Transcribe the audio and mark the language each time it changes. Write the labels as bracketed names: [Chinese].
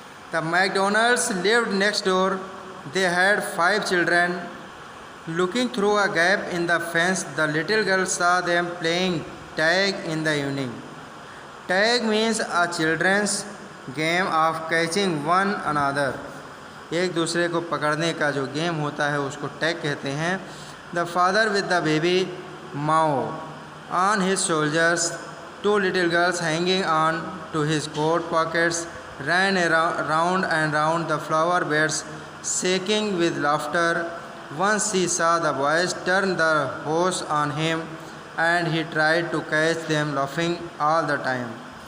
[English] The McDonalds lived next door. They had 5 children. Looking through a gap in the fence, the little girl saw them playing tag in the evening. Tag means a children's game of catching one another. [Hindi] एक दूसरे को पकड़ने का जो game होता है उसको tag कहते हैं. [English] The father with the baby Mao on his shoulders, 2 little girls hanging on to his coat pockets, ran round and round the flower beds, shaking with laughter. Once he saw the boys turn the hose on him, and he tried to catch them laughing all the time.